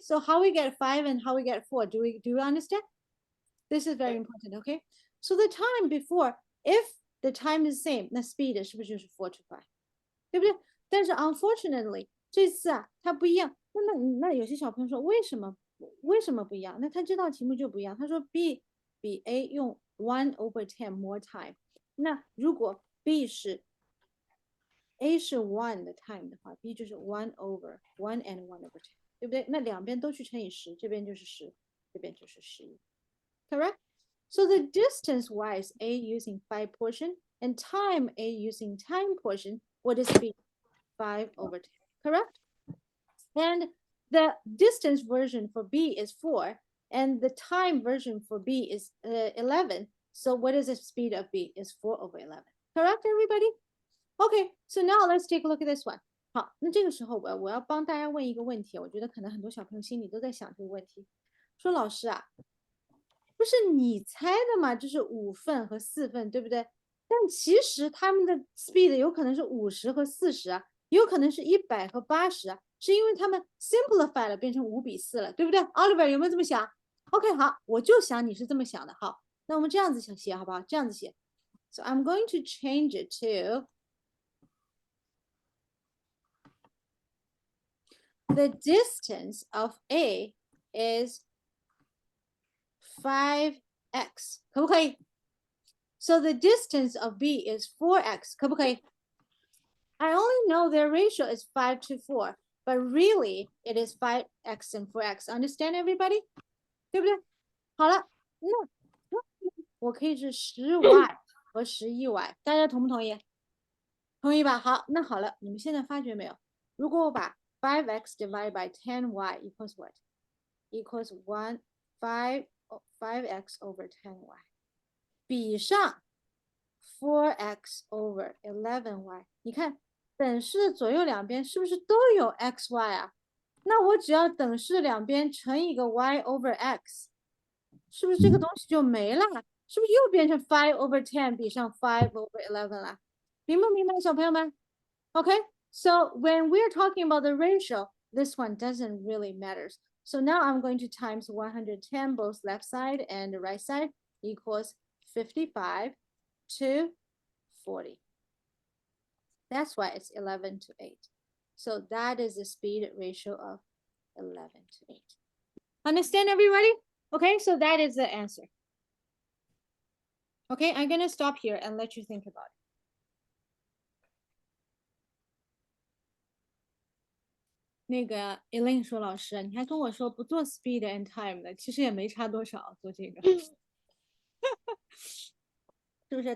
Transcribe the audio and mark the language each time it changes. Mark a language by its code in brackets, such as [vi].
[en] So how we get 5 and how we get 4? Do you understand? This is very important, okay? So the time before, if the time is the same, [zh] 那 [en] speed [zh] 是不是就是 [en] 4 to 5? [zh] 对不对？但是 unfortunately 这次啊它不一样。那有些小朋友说为什么不一样？那他这道题目就不一样。他说 B 比 A 用 1/10 more time。那如果 B 是 A 是 1的 time 的话 ，B 就是 1/1 and 1/10，对不对？那两边都去乘以10，这边就是10，这边就是11。 [en] Correct? So the distance wise, A using 5 portion and time A using time portion, what is B? 5/10, correct? And the distance version for B is 4, and the time version for B is 11. So what is the speed of B? Is 4/11. Correct, everybody? Okay, so now let's take a look at this one. [zh] 好，那这个时候我要帮大家问一个问题，我觉得可能很多小朋友心里都在想这个问题，说老师啊，不是你猜的嘛，就是5份和4份，对不对？但其实他们的 speed 有可能是50和40啊，有可能是100和80啊，是因为他们 simplify 了，变成5:4了，对不对 ？Oliver 有没有这么想 ？OK， 好，我就想你是这么想的。好，那我们这样子写好不好？这样子写。 [en] So I'm going to change it to the distance of A is 5x， [zh] 可不可以？ [en] So the distance of B is 4x， [zh] 可不可以？ [en] I only know their ratio is 5 to 4, but really it is 5x and 4x. Understand, everybody? [zh] 对不对？好了，那我可以是10y 和11y，大家同不同意？同意吧？好，那好了，你们现在发觉没有？如果我把 [en] 5x divided by 10y equals what? [zh] Equals 5x over 10y， 比上 4x over 11y， 你看等式左右两边是不是都有 xy 啊？那我只要等式两边乘一个 y over x， 是不是这个东西就没了？是不是又变成 5 over 10比上5 over 11了？明不明白，小朋友们 [en] ？Okay, so when we're talking about the ratio, this one doesn't really matter. So now I'm going to times 110 both left side and the right side equals 55 to 40. That's why it's 11 to 8. So that is the speed ratio of 11 to 8. Understand, everybody? Okay, so that is the answer. Okay, I'm gonna stop here and let you think about it. [zh] 那个 Elaine 说老师，你还跟我说不做 speed and time 的，其实也没差多少做这个，是不是？